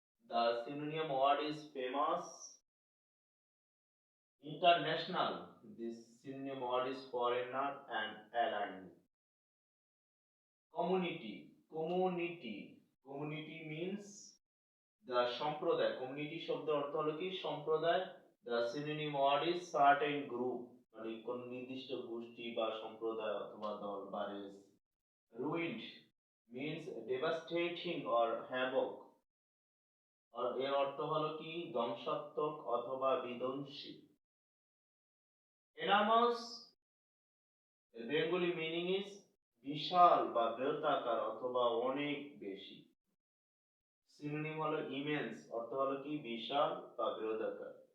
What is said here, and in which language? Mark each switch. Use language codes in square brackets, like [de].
[en] The synonym word is famous. International. This synonym word is foreigner and alien. Community. Community. Community means the সম্প্রদায়. [bn] Community শব্দ অর্থ হলো কি সম্প্রদায়. [en] The synonym word is certain group. [bn] মানে কোন নির্দিষ্ট গোষ্ঠী বা সম্প্রদায় অথবা দল বা race. [en] Ruined means devastating or havoc. [bn] আর এর অর্থ হলো কি ধ্বংসাত্মক অথবা বিধ্বংসী. [en] Enormous, Bengali meaning is [bn] বিশাল বা বৃহদাকার অথবা অনেক বেশি. সিনোনিম হলো ইমেন্স, অর্থ হলো কি বিশাল বা বৃহদাকার.